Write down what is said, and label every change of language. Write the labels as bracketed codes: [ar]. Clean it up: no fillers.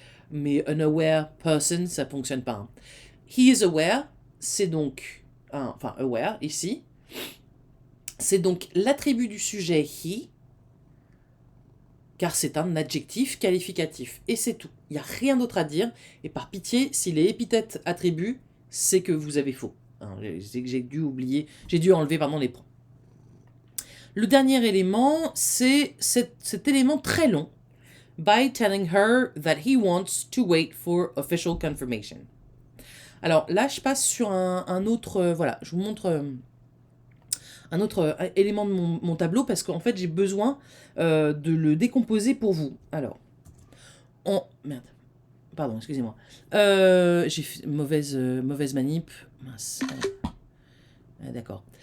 [fr] Mais [en] an aware person, [fr] ça fonctionne pas. Hein. [en] He is aware, [fr] c'est donc, enfin aware ici, c'est donc l'attribut du sujet he, car c'est un adjectif qualificatif. Et c'est tout. Il n'y a rien d'autre à dire. Et par pitié, s'il est épithète attribut, c'est que vous avez faux. Hein, j'ai dû enlever les points. Le dernier élément, c'est cet élément très long. [en] By telling her that he wants to wait for official confirmation. [fr] Alors là, je passe sur un autre... voilà, je vous montre un autre élément de mon tableau parce qu'en fait, j'ai besoin de le décomposer pour vous. Alors, merde. Pardon, excusez-moi. J'ai fait mauvaise manip. Mince. D'accord.